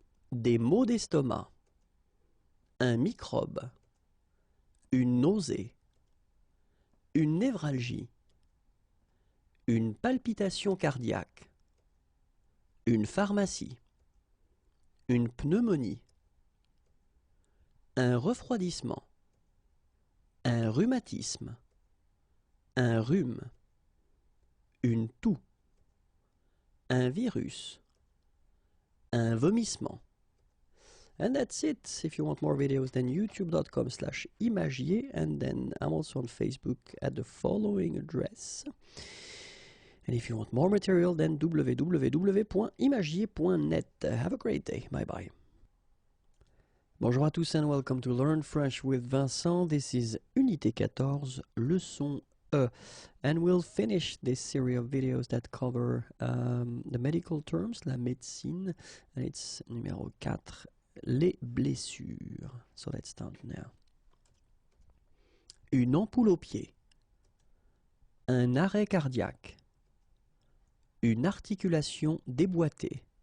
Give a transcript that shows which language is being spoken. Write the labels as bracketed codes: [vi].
[fr] des maux d'estomac, un microbe, une nausée, une névralgie, une palpitation cardiaque, une pharmacie, une pneumonie, un refroidissement, un rhumatisme, un rhume, une toux, un virus, un vomissement. [en] And that's it. If you want more videos, then youtube.com/imagier, and then I'm also on Facebook at the following address. And if you want more material, then www.imagier.net. Have a great day. Bye-bye. [fr] Bonjour à tous [en] and welcome to Learn French with Vincent. This is Unité 14, leçon E. And we'll finish this series of videos that cover the medical terms, la médecine. And it's numéro 4, [fr] les blessures. [en] So let's start now. [fr] Une ampoule au pied. Un arrêt cardiaque. Une articulation déboîtée.